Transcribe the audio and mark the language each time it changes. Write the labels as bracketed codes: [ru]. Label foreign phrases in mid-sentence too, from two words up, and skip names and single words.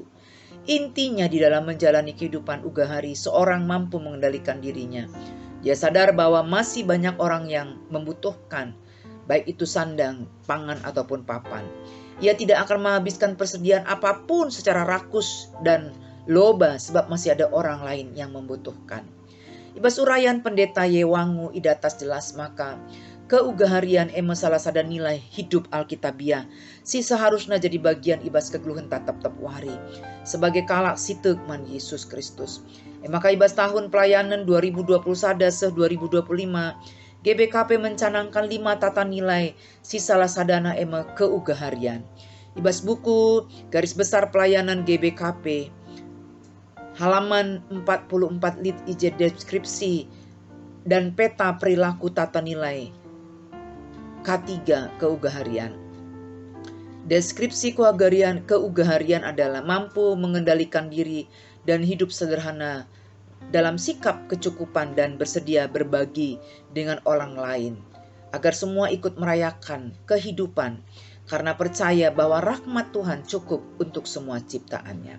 [id] Intinya di dalam menjalani kehidupan ugahari, seorang mampu mengendalikan dirinya. Dia sadar bahwa masih banyak orang yang membutuhkan, baik itu sandang, pangan, ataupun papan. Ia tidak akan menghabiskan persediaan apapun secara rakus dan loba sebab masih ada orang lain yang membutuhkan. [btx] Ibas urayan Pendeta Yewangu idatas jelas maka keugaharian salah sada [id] nilai hidup Alkitabiah [btx] si seharusnya jadi bagian ibas kegeluhan tatap wari sebagai kalak sitek man Yesus Kristus. Maka ibas [id] tahun pelayanan 2021 [btx] se 2025 GBKP [id] mencanangkan 5 tata nilai [btx] si salah sadana keugaharian. Ibas buku Garis Besar Pelayanan GBKP halaman 44 lit ij [id] deskripsi dan peta perilaku tata nilai K3 keugaharian. Deskripsi keugaharian adalah mampu mengendalikan diri dan hidup sederhana dalam sikap kecukupan dan bersedia berbagi dengan orang lain agar semua ikut merayakan kehidupan karena percaya bahwa rahmat Tuhan cukup untuk semua ciptaannya.